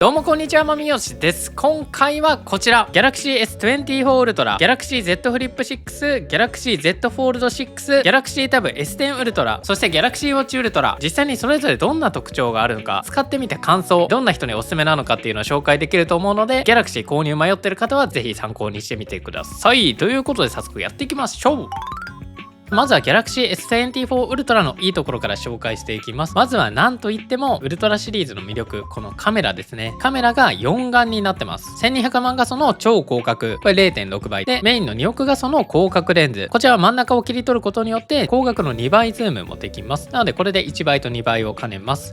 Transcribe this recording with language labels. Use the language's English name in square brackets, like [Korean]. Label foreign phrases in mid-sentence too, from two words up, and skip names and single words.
[Japanese] どうもこんにちは、まみよしです。今回はこちら Galaxy S24 Ultra、 Galaxy Z Flip 6、 Galaxy Z Fold 6、 Galaxy Tab S10 Ultra、そして Galaxy Watch Ultra、実際にそれぞれどんな特徴があるのか、使ってみて感想、どんな人におすすめなのかっていうのを紹介できると思うので、 Galaxy 購入迷ってる方はぜひ参考にしてみてください。ということで早速やっていきましょう。まずは Galaxy S24 Ultra のいいところから紹介していきます。まずは何といってもウルトラシリーズの魅力、このカメラですね。カメラが4眼になってます。1200万画素の超広角、これ 0.6 倍で、メインの2億画素の広角レンズ、こちらは真ん中を切り取ることによって広角の2倍ズームもできます。なのでこれで1倍と2倍を兼ねます。